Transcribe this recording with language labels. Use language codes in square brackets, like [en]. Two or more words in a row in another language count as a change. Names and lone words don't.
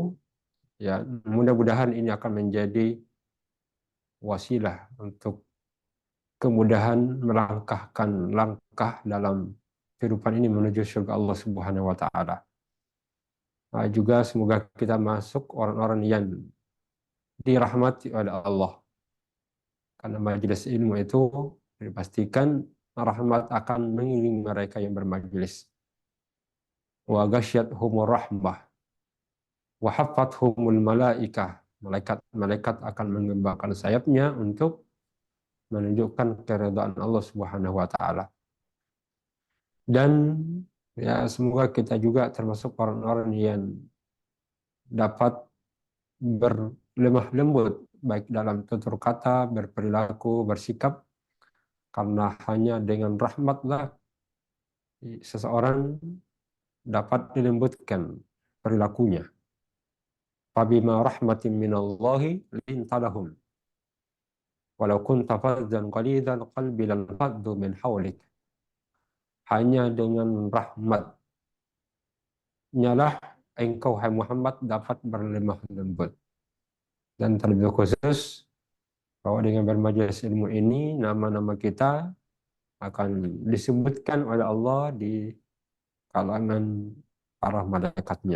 [id] Ya, mudah-mudahan ini akan menjadi wasilah untuk kemudahan melangkahkan langkah dalam kehidupan ini menuju surga Allah [ar] سبحانه وتعالى. [id] Juga semoga kita masuk orang-orang yang dirahmati oleh Allah. Karena majelis ilmu itu dipastikan rahmat akan mengiringi mereka yang bermajelis. [ar] وغشيتهم الرحمة وحفتهم الملائكة. [id] Malaikat akan mengembangkan sayapnya untuk menunjukkan keridhaan Allah [ar] سبحانه وتعالى. [id] Dan ya semoga kita juga termasuk orang-orang yang dapat berlemah lembut baik dalam tutur kata, berperilaku, bersikap, karena hanya dengan rahmatlah seseorang dapat dilembutkan perilakunya. [ar] فبما رحمة من الله لنت لهم ولو كنت فظا غليظ القلب لانفضوا من حولك. [id] Hanya dengan rahmatnya lah engkau, hai Muhammad, dapat berlemah lembut. Dan terlebih khusus bahwa dengan bermajelis ilmu ini nama-nama kita akan disebutkan oleh Allah di kalangan para malaikatnya.